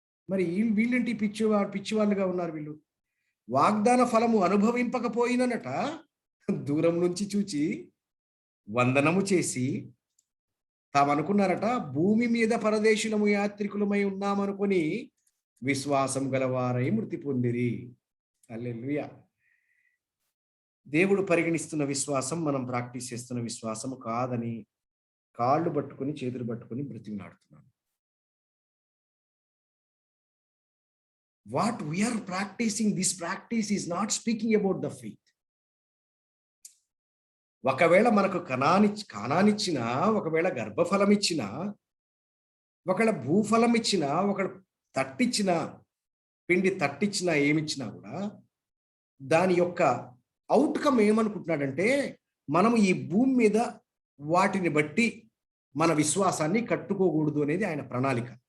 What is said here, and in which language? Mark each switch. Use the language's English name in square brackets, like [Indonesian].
[Telugu] మరి వీళ్ళేంటి పిచ్చివాళ్ళుగా ఉన్నారు. వీళ్ళు వాగ్దాన ఫలము అనుభవింపకపోయినట దూరం నుంచి చూచి వందనము చేసి తామనుకున్నారట, భూమి మీద పరదేశులము యాత్రికులమై ఉన్నామనుకొని విశ్వాసం గలవారై మృతి పొందిరి. హల్లెలూయా. దేవుడు పరిగణిస్తున్న విశ్వాసం మనం ప్రాక్టీస్ చేస్తున్న విశ్వాసము కాదని కాళ్ళు పట్టుకొని చేతులు పట్టుకొని బ్రతిమలాడుతున్నాను. [English] What we are practicing, this practice is not speaking about the faith. [Telugu] ఒకవేళ మనకు కానానిచ్చినా, ఒకవేళ గర్భఫలం ఇచ్చినా, ఒకవేళ భూఫలం ఇచ్చినా, ఒకవేళ తట్టిచ్చినా, పిండి తట్టిచ్చినా, ఏమిచ్చినా కూడా దాని యొక్క అవుట్కమ్ ఏమనుకుంటున్నాడంటే, మనం ఈ భూమి మీద వాటిని బట్టి మన విశ్వాసాన్ని కట్టుకోకూడదు అనేది ఆయన ప్రణాళిక.